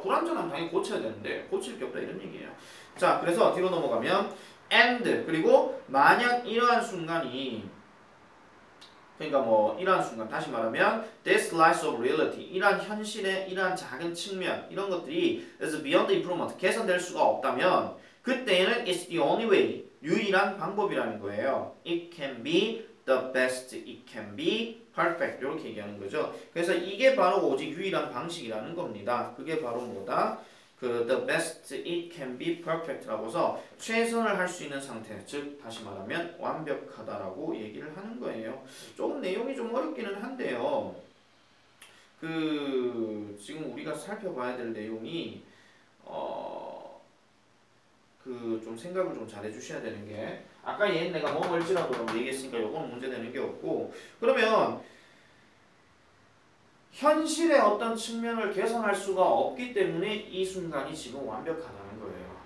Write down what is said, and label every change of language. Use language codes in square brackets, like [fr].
[ko] 불완전하면 당연히 고쳐야 되는데 고칠 게 없다 이런 얘기예요. 자, 그래서 뒤로 넘어가면 and 그리고 만약 이러한 순간이 그러니까 이러한 순간 다시 말하면 [en] this slice of reality [ko] 이러한 현실의 이러한 작은 측면 이런 것들이 [en] is beyond improvement [ko] 개선될 수가 없다면 그때는 [en] it's the only way [ko] 유일한 방법이라는 거예요. [en] It can be the best, it can be perfect [ko] 이렇게 얘기하는 거죠. 그래서 이게 바로 오직 유일한 방식이라는 겁니다. 그게 바로 뭐다? [en] the best, it can be perfect [ko] 라고서 최선을 할 수 있는 상태, 즉 다시 말하면 완벽하다라고 얘기를 하는 거예요. 조금 내용이 좀 어렵기는 한데요. 지금 우리가 살펴봐야 될 내용이 좀 생각을 좀 잘해 주셔야 되는 게 아까 얘는 내가 뭐일지라고 얘기했으니까 요건 문제되는 게 없고 그러면 현실의 어떤 측면을 개선할 수가 없기 때문에 이 순간이 지금 완벽하다는 거예요.